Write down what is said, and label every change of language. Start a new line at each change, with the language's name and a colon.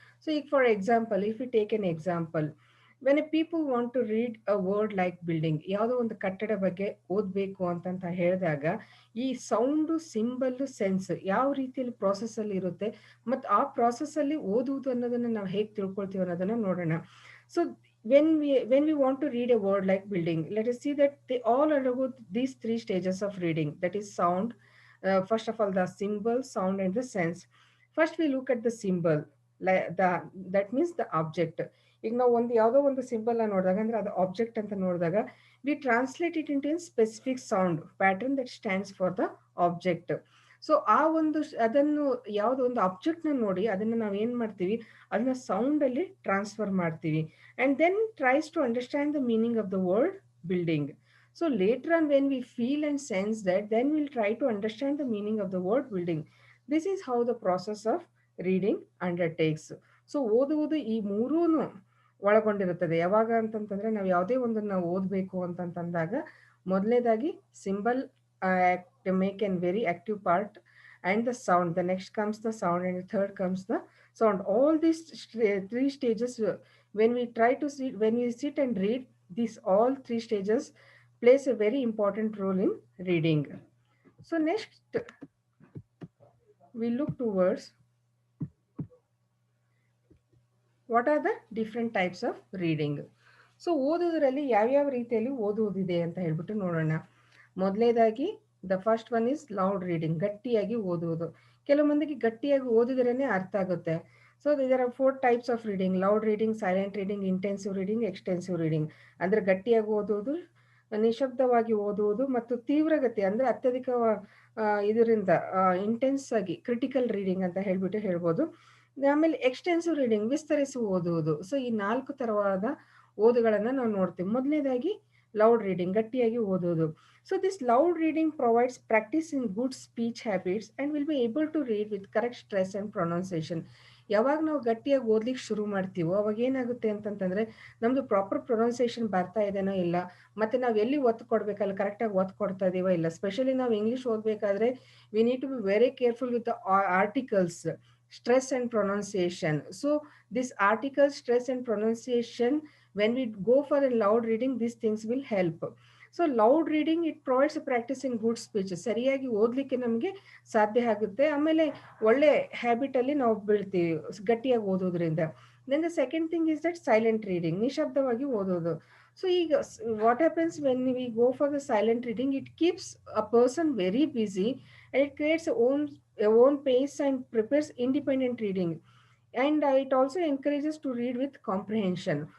Kannada: So ಈಗ
English: for example, if you take an example, when a people want to read a word like building,
Kannada: ಯಾವುದೋ ಒಂದು ಕಟ್ಟಡ ಬಗ್ಗೆ ಓದಬೇಕು ಅಂತಂತ ಹೇಳಿದಾಗ ಈ ಸೌಂಡು, ಸಿಂಬಲ್ಲು, ಸೆನ್ಸ್ ಯಾವ ರೀತಿಯಲ್ಲಿ ಪ್ರಾಸೆಸ್ಸಲ್ಲಿ ಇರುತ್ತೆ ಮತ್ತು ಆ ಪ್ರಾಸೆಸ್ಸಲ್ಲಿ ಓದುವುದು ಅನ್ನೋದನ್ನು ನಾವು ಹೇಗೆ ತಿಳ್ಕೊಳ್ತೀವಿ ಅನ್ನೋದನ್ನು ನೋಡೋಣ.
English: So when we want to read a word like building, let us see that they all undergo these 3 stages of reading, that is sound, first of all the symbol, sound and the sense. First we look at the symbol, like that means the object.
Kannada: ಈಗ ನಾವು ಒಂದು ಯಾವುದೋ ಒಂದು symbol ನೋಡಿದಾಗ ಅಂದ್ರೆ ಅದು object ಅಂತ ನೋಡಿದಾಗ
English: We translate it into an specific sound pattern that stands for the object.
Kannada: So ಆ ಒಂದು ಅದನ್ನು ಯಾವುದೋ ಒಂದು ಆಬ್ಜೆಕ್ಟ್ನ ನೋಡಿ ಅದನ್ನು ನಾವು ಏನು ಮಾಡ್ತೀವಿ, ಅದನ್ನ ಸೌಂಡಲ್ಲಿ ಟ್ರಾನ್ಸ್ಫರ್ ಮಾಡ್ತೀವಿ.
English: And then tries to understand the meaning of the word building. So later on, when we feel and sense that, then we'll try to understand the meaning of the word building. This is how the process of reading undertakes.
Kannada: So ಓದುವುದು ಈ ಮೂರೂನು ಒಳಗೊಂಡಿರುತ್ತದೆ. ಯಾವಾಗ ಅಂತಂತಂದ್ರೆ ನಾವು ಯಾವುದೇ ಒಂದನ್ನು ಓದಬೇಕು ಅಂತಂತಂದಾಗ ಮೊದಲನೇದಾಗಿ
English: Symbol make an very active part, and the sound, the next comes the sound, and the third comes the sound. All these 3 stages, when we try to see, when we sit and read, these all 3 stages plays a very important role in reading. So next we look towards what are the different types of reading.
Kannada: So ಓದೋದ್ರಲ್ಲಿ ಯಾವ್ಯಾವ ರೀತಿಯಲ್ಲಿ ಓದುವುದಿದೆ ಅಂತ ಹೇಳ್ಬಿಟ್ಟು ನೋಡೋಣ. ಮೊದಲನೇದಾಗಿ
English: the first one is loud reading,
Kannada: ಗಟ್ಟಿಯಾಗಿ ಓದುವುದು. ಕೆಲವು ಮಂದಿಗೆ ಗಟ್ಟಿಯಾಗಿ ಓದಿದ್ರೇ ಅರ್ಥ ಆಗುತ್ತೆ. ಸೊ ಇದರ
English: 4 types of reading: loud reading, silent reading, intensive reading, extensive reading.
Kannada: ಅಂದರೆ ಗಟ್ಟಿಯಾಗಿ ಓದುವುದು, ನಿಶಬ್ದವಾಗಿ ಓದುವುದು, ಮತ್ತು ತೀವ್ರಗತಿ ಅಂದರೆ ಅತ್ಯಧಿಕ ಇದರಿಂದ ಇಂಟೆನ್ಸ್ ಆಗಿ ಕ್ರಿಟಿಕಲ್ ರೀಡಿಂಗ್ ಅಂತ ಹೇಳ್ಬೋದು. ಆಮೇಲೆ ಎಕ್ಸ್ಟೆನ್ಸಿವ್ ರೀಡಿಂಗ್, ವಿಸ್ತರಿಸಿ ಓದುವುದು. ಸೊ ಈ 4 ತರವಾದ ಓದುಗಳನ್ನು ನಾವು ನೋಡ್ತೀವಿ. ಮೊದಲನೇದಾಗಿ
English: loud reading,
Kannada: ಗಟ್ಟಿಯಾಗಿ ಓದುವುದು.
English: So this loud reading provides practice in good speech habits and will be able to read with correct stress and pronunciation.
Kannada: ಯಾವಾಗ ನಾವು ಗಟ್ಟಿಯಾಗಿ ಓದ್ಲಿಕ್ಕೆ ಶುರು ಮಾಡ್ತೀವೋ ಅವಾಗ ಏನಾಗುತ್ತೆ ಅಂತಂತಂದರೆ ನಮ್ಮದು ಪ್ರಾಪರ್ ಪ್ರೊನೌನ್ಸಿಯೇಷನ್ ಬರ್ತಾ ಇದೆನೋ ಇಲ್ಲ, ಮತ್ತು ನಾವು ಎಲ್ಲಿ ಒತ್ತು ಕೊಡಬೇಕಲ್ಲ ಕರೆಕ್ಟಾಗಿ ಒತ್ತು ಕೊಡ್ತಾ ಇದೀವೋ ಇಲ್ಲ.
English: specially
Kannada: ನಾವು ಇಂಗ್ಲೀಷ್ ಓದಬೇಕಾದ್ರೆ
English: We need to be very careful with the articles, stress and pronunciation. So this article, stress and pronunciation, when we go for a loud reading, these things will help. So loud reading it provides practice in good speech,
Kannada: ಸರಿಯಾಗಿ ಓದಲಿಕ್ಕೆ ನಮಗೆ ಸಾಧ್ಯ ಆಗುತ್ತೆ. ಆಮೇಲೆ ಒಳ್ಳೆ ಹ್ಯಾಬಿಟಲ್ಲಿ ನಾವು ಬೀಳ್ತೀವಿ ಗಟ್ಟಿಯಾಗಿ ಓದೋದ್ರಿಂದ.
English: then the second thing is that silent reading,
Kannada: ನಿಶಬ್ದವಾಗಿ ಓದೋದು.
English: So ಈಗ what happens when we go for the silent reading, it keeps a person very busy and it creates own pace and prepares independent reading, and it also encourages to read with comprehension.